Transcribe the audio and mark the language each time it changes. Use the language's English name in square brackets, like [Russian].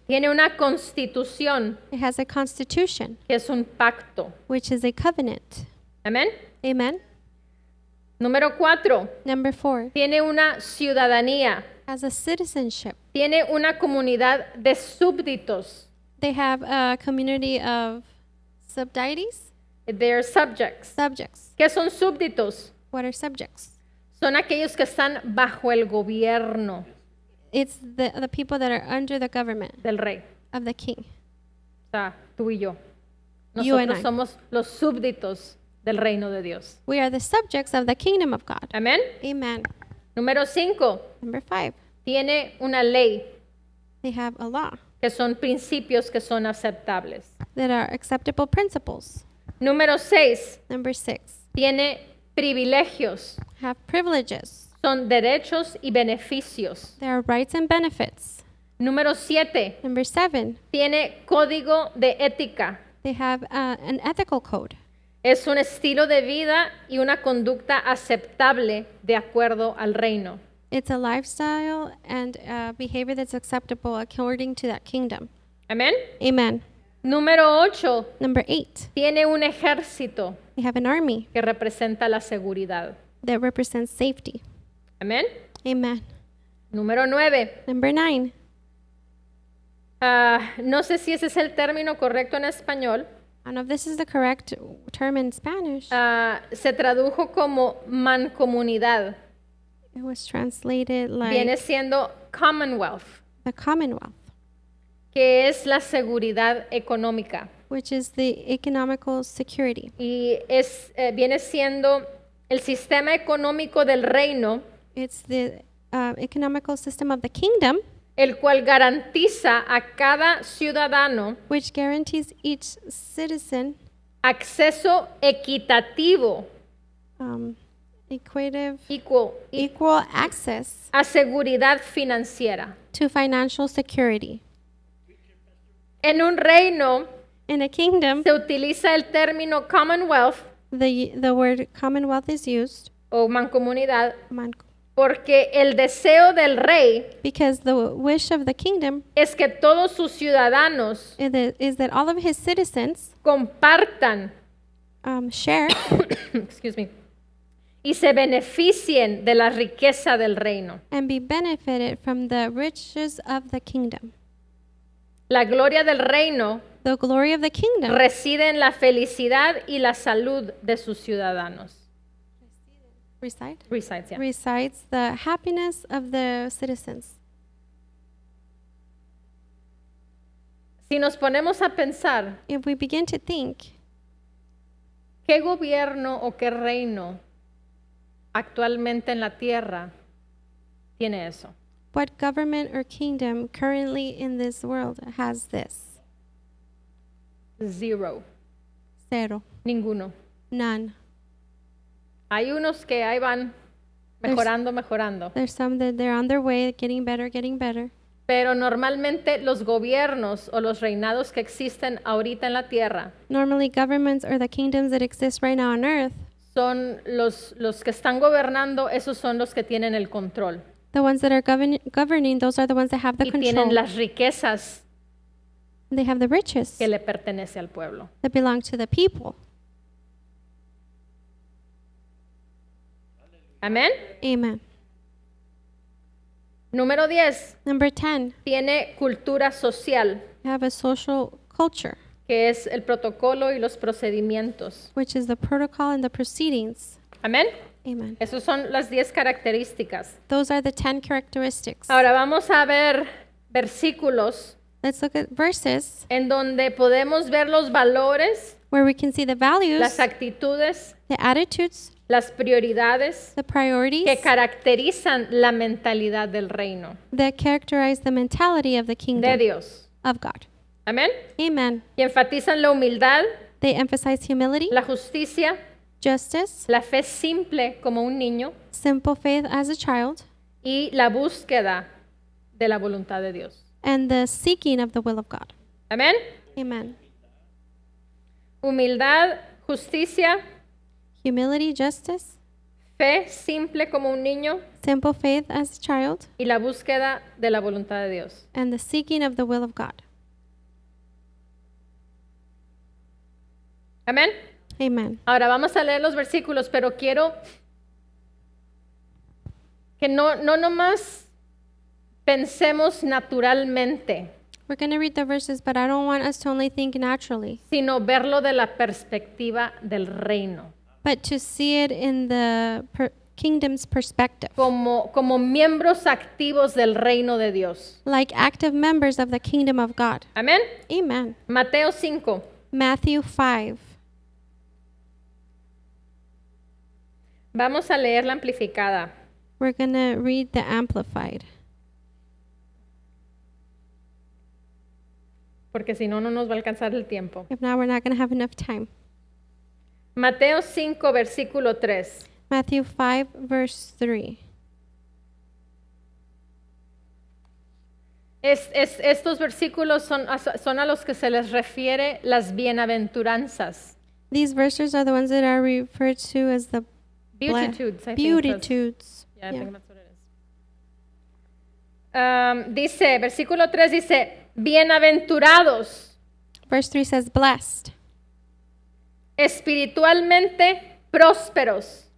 [Spanish] tiene una constitución, [English] it has a constitution, [Spanish] que es un pacto. [English] which is a covenant. [Spanish] Amén. [English] Amen. [Spanish] Número 4, [English] Number 4, [Spanish] tiene una ciudadanía, [English] has a citizenship. [Spanish] tiene una comunidad de súbditos. [English] They have a community of subdeities, They're subjects. subjects. [Spanish] ¿Qué son súbditos? [English] What are subjects? [Spanish] Son aquellos que están bajo el gobierno [English] It's the people that are under the government [Spanish] del rey. [English] of the king. [Spanish] O sea, tú y yo. [English] You and [Spanish] Nosotros [English] I. [Spanish] somos los súbditos del reino de Dios. [English] We are the subjects of the kingdom of God. [Spanish] Amén. [English] Amen. [Spanish] Número 5, [English] Number 5, [Spanish] tiene una ley, [English] they have a law [Spanish] que son principios que son aceptables. [English] that are acceptable principles. [Spanish] Número 6, [English] Number 6, [Spanish] tiene privilegios, [English] have privileges. [Spanish] son derechos y beneficios. [English] There are rights and benefits. [Spanish] Número 7, [English] Number 7, [Spanish] tiene código de ética. [English] they have an ethical code. [Spanish] Es un estilo de vida y una conducta aceptable de acuerdo al reino. [English] It's a lifestyle and behavior that's acceptable according to that kingdom. [Spanish] Amén. [English] Amen. [Spanish] Número 8, [English] Number 8, [Spanish] tiene un ejército [English] they have an army [Spanish] que representa la seguridad. [English] that represents safety. [Spanish] Amén. [English] Amen. [Spanish] Número 9, [English] Number 9, [Spanish] no sé si ese es el término correcto en español. [English] I don't know if this is the correct term in Spanish. [Spanish] Se tradujo como mancomunidad. [English] It was translated like [Spanish] Viene siendo Commonwealth. [English] the Commonwealth. [Spanish] que es la seguridad económica. [English] which is the economical security. [Spanish] Y viene siendo el sistema económico del reino, [English] It's the economical system of the kingdom, [Spanish] el cual garantiza a cada ciudadano [English] which guarantees each citizen [Spanish] acceso equitativo, [English] equative, equal, equal access [Spanish] a seguridad financiera. [English] to financial security. [Spanish] En un reino [English] In a kingdom, [Spanish] se utiliza el término commonwealth [English] the word commonwealth is used [Spanish] o mancomunidad man- porque el deseo del rey [English] because the wish of the kingdom [Spanish] es que todos sus ciudadanos [English] is that all of his citizens [Spanish] compartan [English] share excuse me, [Spanish] y se beneficien de la riqueza del reino. [English] and be benefited from the riches of the kingdom. [Spanish] La gloria del reino [English] The glory of the kingdom [Spanish] reside en la felicidad y la salud de sus ciudadanos. [English] Resides, yeah. resides the happiness of the citizens. [Spanish] Si nos ponemos a pensar, [English] If we begin to think, [Spanish] ¿qué gobierno o qué reino actualmente en la tierra tiene eso? [English] what government or kingdom currently in this world has this? Zero. Zero. [Spanish] Ninguno. [English] None. [Spanish] Hay unos que ahí van mejorando. [English] There's some that they're on their way, getting better. [Spanish] Pero normalmente los gobiernos o los reinados que existen ahorita en la tierra [English] Normally, governments or the kingdoms that exist right now on earth, [Spanish] son los que están gobernando, esos son los que tienen el control. [English] the ones that are governing, those are the ones that have the [Spanish] Y [English] control. [Spanish] tienen las riquezas [English] They have the riches [Spanish] que le pertenece al pueblo. [English] that belong to the people. [Spanish] Amén. [English] Amen. [Spanish] Número 10. [English] Number 10, [Spanish] Tiene cultura social, [English] we have a social culture, [Spanish] que es el protocolo y los procedimientos. [English] which is the protocol and the proceedings. [Spanish] Amén. [English] Amen. [Spanish] Esas son las 10 características. [English] Those are the 10 characteristics. [Spanish] Ahora vamos a ver versículos [English] Let's look at verses [Spanish] en donde podemos ver los valores, [English] where we can see the values, [Spanish] las actitudes, [English] the attitudes, [Spanish] las prioridades [English] the priorities [Spanish] que caracterizan la mentalidad del reino [English] that characterize the mentality of the [Spanish] de [English] kingdom [Spanish] Dios. [English] of God. [Spanish] Amén. [English] Amen. [Spanish] Y enfatizan la humildad, [English] They emphasize humility, [Spanish] la justicia, [English] justice, [Spanish] la fe simple como un niño [English] simple faith as a child, [Spanish] y la búsqueda de la voluntad de Dios. [English] and the seeking of the will of God. [Spanish] Amén. [English] Amen. [Spanish] Humildad, justicia, [English] Humility, justice, [Spanish] fe simple como un niño [English] simple faith as a child, [Spanish] y la búsqueda de la voluntad de Dios. [English] and the seeking of the will of God. [Spanish] Amén. [English] Amen. [Spanish] Ahora vamos a leer los versículos, pero quiero que no nomás pensemos naturalmente, [English] We're going to read the verses, but I don't want us to only think naturally, [Spanish] sino verlo de la perspectiva del reino, [English] but to see it in the kingdom's perspective, [Spanish] como miembros activos del reino de Dios. [English] like active members of the kingdom of God. [Spanish] Amén. [English] Amen. [Spanish] Mateo 5. [English] Matthew 5. [Spanish] Vamos a leer la amplificada. [English] We're going to read the Amplified, [Spanish] Porque si no, no nos va a alcanzar el tiempo. [English] if not, we're not going to have enough time. [Spanish] Mateo 5, versículo 3. [English] Matthew 5, verse 3. [Spanish] Estos versículos son a los que se les refiere las bienaventuranzas. [English] These verses are the ones that are referred to as the Beatitudes, I think. Beatitudes. Yeah, I Yeah. think that's what it is. [Spanish] Dice, versículo 3 dice, bienaventurados, [English] Verse 3 says, blessed, [Spanish] espiritualmente prósperos.